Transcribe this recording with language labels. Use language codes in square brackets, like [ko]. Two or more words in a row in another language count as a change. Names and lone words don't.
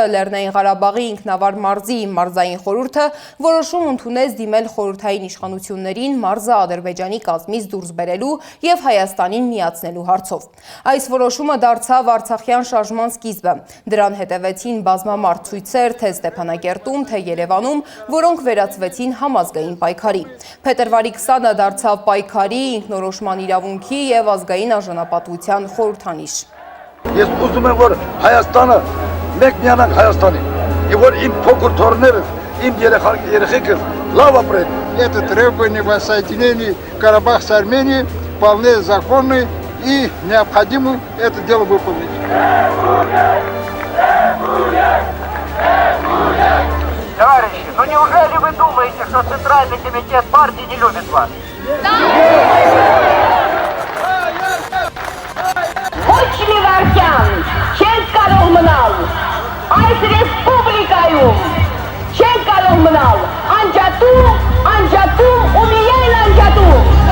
[hy] Լեռնային Ղարաբաղի ինքնավար մարզի մարզային խորհուրդը որոշում ընդունեց դիմել խորհրդային իշխանություններին մարզը Ադրբեջանի կազմից դուրս բերելու և Հայաստանին միացնելու հարցով։ Այս որոշումը դարձավ արցախյան շարժման սկիզբը։ Դրան հետևեցին բազմամարդ ցույցեր թե Ստեփանակերտում, թե Երևանում, որոնք վերածվեցին համազգային պայքարի։ Փետրվարի 20-ը դարձավ պայքարի, ինքնորոշման իրավունքի և ազգային արժանապատվության խորհրդանիշ։ Ես ուզում եմ, որ Հայաստանը մեկ միանանք Հայաստանին, և որ իմ փոքր թոռներս, իմ երեխեքս լավ ապրեն։ [ru] Это требование воссоединения Карабаха с Арменией вполне законны и необходимо это дело выполнить. Товарищи, ну неужели вы думаете, что Центральный комитет партии не любит вас? [hy] Ոչ մի վարքյան չենք կարող մնալ այս ռեսպուբլիկայում, չենք կարող մնալ անջատում ու միայն անջատում։